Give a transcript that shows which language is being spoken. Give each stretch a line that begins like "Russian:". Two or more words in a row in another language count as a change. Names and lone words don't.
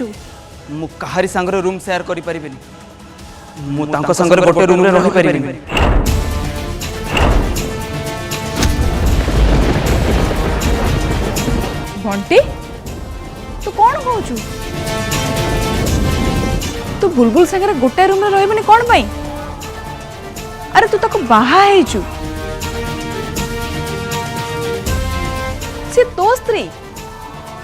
Odia: ମୁ କାହାରି ସଙ୍ଗରେ
English: room share
Odia: କରି ପାରିବିନି ମୁ ତାଙ୍କ ସଙ୍ଗରେ ଗୋଟେ ରୁମ ରେ ରହି ପାରିବିନି ବଣ୍ଟି ତୁ କଉଣ କହୁଚୁ ତୁ ବୁଲବୁଲ ସଙ୍ଗରେ ଗୋଟେ ରୁମ ରେ ରହିବେନି କଉଁ ପାଇଁ ଅରେ ତୁ ତାକୁ ବାହା ହେଉଚୁ ସେ ତ ସ୍ତ୍ରୀ